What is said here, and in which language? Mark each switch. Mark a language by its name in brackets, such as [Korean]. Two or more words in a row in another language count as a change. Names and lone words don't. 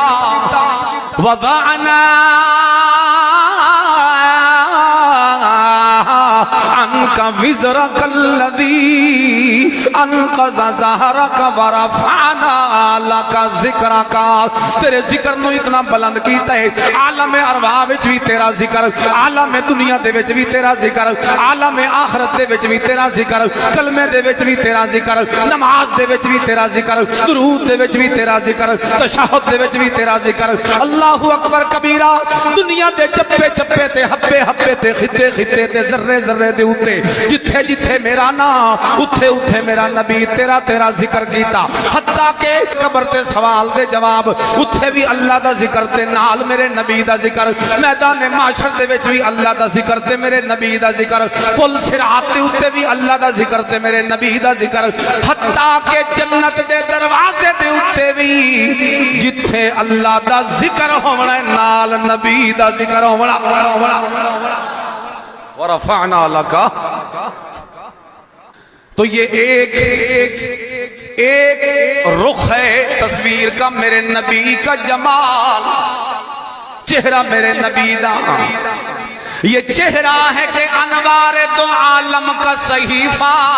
[Arabic] وضعنا عنک وزرک الذی انقض ظہرک ورفعنا لک ذکرک۔ [Punjabi] تیرے ذکر نو اتنا بلند کیتا ہے، عالم ارواح وچ بھی تیرا ذکر، عالم دنیا دے وچ بھی تیرا ذکر، عالم آخرت دے وچ بھی تیرا ذکر، کلمے دے وچ بھی تیرا ذکر، نماز دے وچ بھی تیرا ذکر، درود دے وچ بھی تیرا ذکر، تشہد دے وچ بھی تیرا ذکر۔ [Arabic] اللہ اکبر کبیرہ۔ [Punjabi] دنیا دے چپے چپے تے ہبے ہبے تے خطے خطے تے ذرے ذرے دے اوتے جتھے جتھے میرا نام اتھے اتھے میرا نبی تیرا تیرا ذکر کیتا۔ حتیٰ کہ قبر تے سوال دے جواب اتھے بھی اللہ دا ذکر تے نال میرے نبی دا ذکر، میدان معاشر دے وچ بھی اللہ دا ذکر تے میرے نبی دا ذکر، پل صراط دے اوتے بھی اللہ دا ذکر تے میرے نبی دا ذکر، حتیٰ کہ جنت دے دروازے دے اوتے بھی جتھے اللہ دا ذکر ہونا نال نبی دا ذکر ہونا۔ [Arabic] ورفعنا لک، [Urdu] تو یہ ایک رخ ہے تصویر کا میرے نبی کا جمال، چہرہ [Punjabi] میرے نبی دا، [Urdu] یہ چہرہ ہے کہ انوار دو عالم کا صحیفہ،